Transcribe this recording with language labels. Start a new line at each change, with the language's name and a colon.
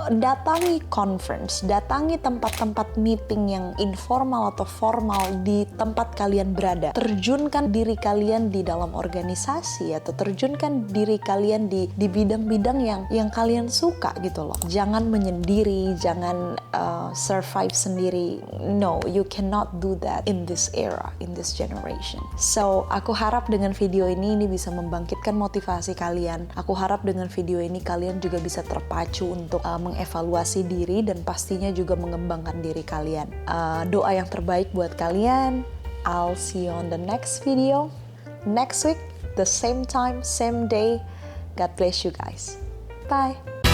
Indonesian: Datangi conference, datangi tempat-tempat meeting yang informal atau formal di tempat kalian berada. Terjunkan diri kalian di dalam organisasi atau terjunkan diri kalian di bidang-bidang yang kalian suka gitu loh. Jangan menyendiri, jangan survive sendiri.
English: No, you cannot do that in this era, in this generation.
Indonesian: So, aku harap dengan video ini bisa membangkitkan motivasi kalian. Aku harap dengan video ini kalian juga bisa terpacu untuk mengevaluasi diri dan pastinya juga mengembangkan diri kalian. Doa yang terbaik buat kalian.
English: I'll see you on the next video. Next week, the same time, same day. God bless you guys. Bye.